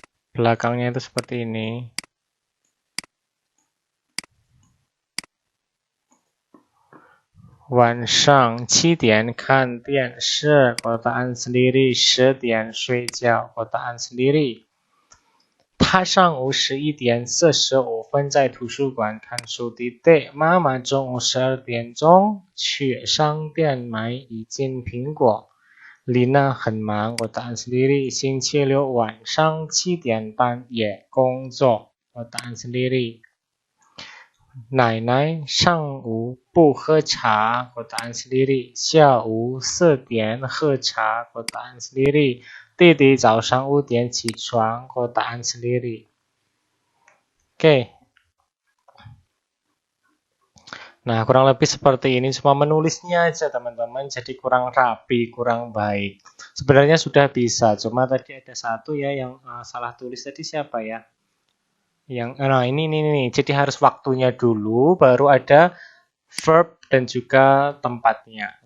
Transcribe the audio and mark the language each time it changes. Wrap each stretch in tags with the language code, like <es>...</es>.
<id>Belakangnya itu seperti ini.</id> <zh>Wan Shang 7点看电视,</zh> <id>kotaan sendiri.</id> <zh>10点睡觉,</zh> <id>kotaan sendiri.</id> <zh>他上午11点45分在图书馆看书titik. 妈妈中午12点钟去商店买一斤苹果. Lina 很忙,</zh> <id>kotaan sendiri.</id> <zh>星期六晚上7点半也工作,</zh> <id>kotaan sendiri.</id> <zh>奶奶上午不喝茶,</zh> <id>kotaan sendiri.</id> <zh>下午4点喝茶,</zh> <id>kotaan sendiri.</id> <zh>弟弟早上5点起床,</zh> <id>kotaan sendiri. Oke. Nah, kurang lebih seperti ini. Cuma menulisnya aja, teman-teman. Jadi kurang rapi, kurang baik. Sebenarnya sudah bisa. Cuma tadi ada satu ya yang salah tulis. Tadi siapa ya? Nah, ini. Jadi harus waktunya dulu, baru ada verb dan juga tempatnya.</id>